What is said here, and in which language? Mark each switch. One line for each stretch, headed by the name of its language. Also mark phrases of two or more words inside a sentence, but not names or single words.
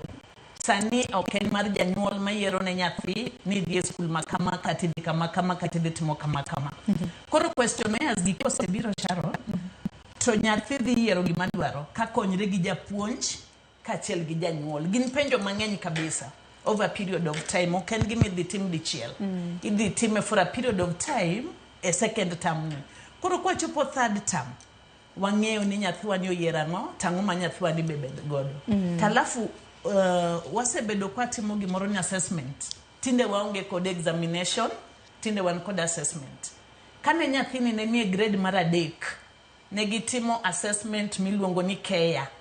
Luo (Kenya and Tanzania): Sani ok en mar janyuol mayiero ne nyathi ni dhi e skul ma kama kata idhi kama kama kata idhi timo kama kama. Koro questionnaires gi kosebiro Sharon to nyathi dhi yiero gima dwaro ka konyre gi japuonj kaachiel gi janyuol. Gin penjo mang'eny kabisa
English: over a period of time.
Luo (Kenya and Tanzania): Ok en gima idhi tim dichiel. Idhi time
English: for a period of time
Luo (Kenya and Tanzania): e
English: second term
Luo (Kenya and Tanzania): ni. Koro kwa chopo
English: third term
Luo (Kenya and Tanzania): wang'eyo ni nyathiwa ni oyiero ang'o tang'o ma nyathiwa ni bebed godo. Talafu wasebedo kwa timo gimoro ni assessment. Tinde waonge kod examination, tinde wan kod assessment. Kane nyathini ne nie grade mar 3 ne gitimo assessment miluongo ni KEA.